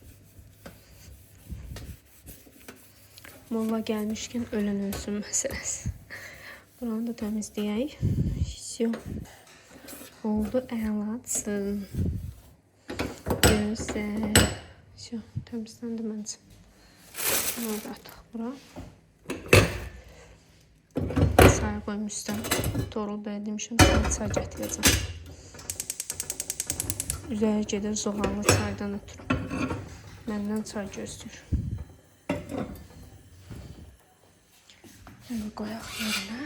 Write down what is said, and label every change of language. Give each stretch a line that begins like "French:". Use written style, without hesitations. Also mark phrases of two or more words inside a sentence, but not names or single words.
Turkish: Molla gelmişken ölen ölsün meselesi. Buranı da temizleyeyim.
Azerbaijani: Oldu əlatsın.
Turkish: Güzel. Şu temizlendi bence.
Azerbaijani: Bunu da atıq bura.
Turkish: Çay koymuştum.
Azerbaijani: Torul bəy demişim, sana çay gətirəcəm. Üzəri gedir zoğallı çaydan ötürü. Məndən çay gözləyir. Bunu qoyaq yerinə.